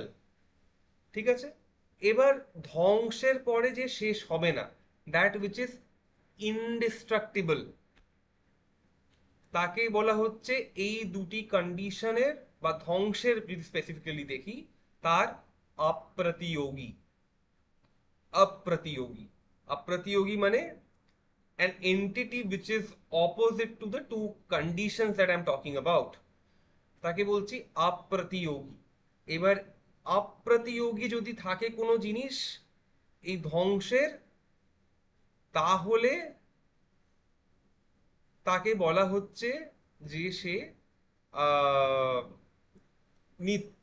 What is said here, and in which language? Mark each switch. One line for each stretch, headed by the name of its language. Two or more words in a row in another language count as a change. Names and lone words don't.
Bangla: ঠিক আছে। এবার ধ্বংসের পরে যে শেষ হবে না,
English: that which is indestructible,
Bangla: তাকে বলা হচ্ছে এই দুটি কন্ডিশনের বা ধ্বংসের, যদি স্পেসিফিক্যালি দেখি, তার अप्रतियोगी। অপ্রতিয়োগী, অপ্রতিয়োগী মানে
English: an entity which is opposite to the two conditions that I'm talking about,
Bangla: তাকে বলছি অপ্রতিয়োগী। এবার অপ্রতিয়োগী যদি থাকে কোনো জিনিস এই ধ্বংসের, তাহলে তাকে বলা হচ্ছে যে সে আহ নিত্য।